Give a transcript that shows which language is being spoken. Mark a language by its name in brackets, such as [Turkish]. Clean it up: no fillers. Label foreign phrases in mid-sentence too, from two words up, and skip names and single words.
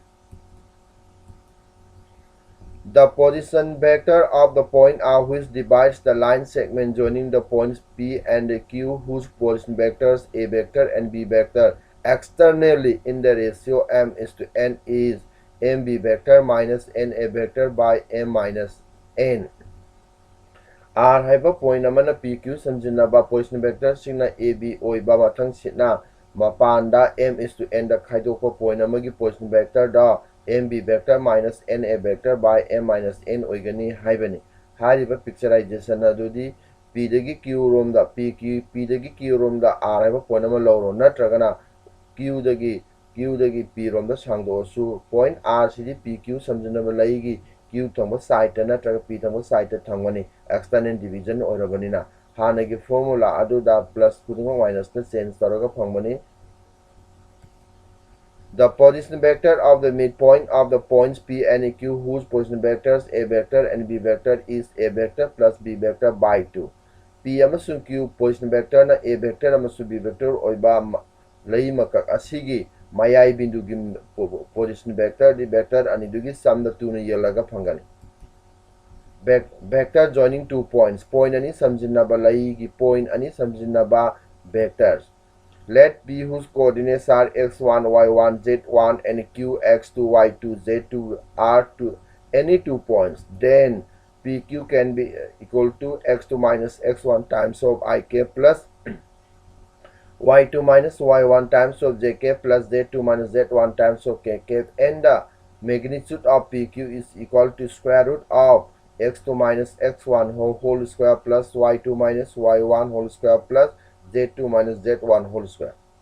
[English] The position vector of the point R which divides the line segment joining the points P and Q whose position vectors A vector and B vector externally in the ratio m is to n is mb vector minus na vector by m minus n. [Manipuri] R haiba point amana PQ samjinaba [English] position vector [Manipuri] singna AB oiba mathang sitna mapanda [English] m is to n [Manipuri] da khaidokpa point amagi [English] position vector [Manipuri] da [English] mb vector minus na vector by m minus n [Manipuri] oigani haibani hariba picturization adudi p dagi q rom da p dagi q rom da r haiba point ama lawro natragana q dagi p rom da sangdo su point r sidi pq samjana laigi q thongba side natraga p thongba side thongani [English] exponent division [Manipuri] oirabani na hanagi formula adu da plus kudunga minus na change taraga phangmani. [English] The position vector of the midpoint of the points P and Q whose position vectors A vector and B vector is A vector plus B vector by 2. [Manipuri] P amasung Q [English] position vector [Manipuri] na [English] A vector [Manipuri] amasung [English] B vector [Manipuri] oiba lai makak asigi mayai bindu gi [English] position vector [Manipuri] di vector anidugi sum da 2 na yelaga phangani. [English] Vector joining 2 points [Manipuri] point ani samjinaba lai gi point ani samjinaba vectors. [English] Let P whose coordinates are x1, y1, z1 and q x2, y2, z2 are to any 2 points, then PQ can be equal to x2 minus x1 times of ik plus y2 minus y1 times of jk plus z2 minus z1 times of kk, and the magnitude of PQ is equal to square root of x2 minus x1 whole square plus y2 minus y1 whole square plus z2 minus z1 whole square.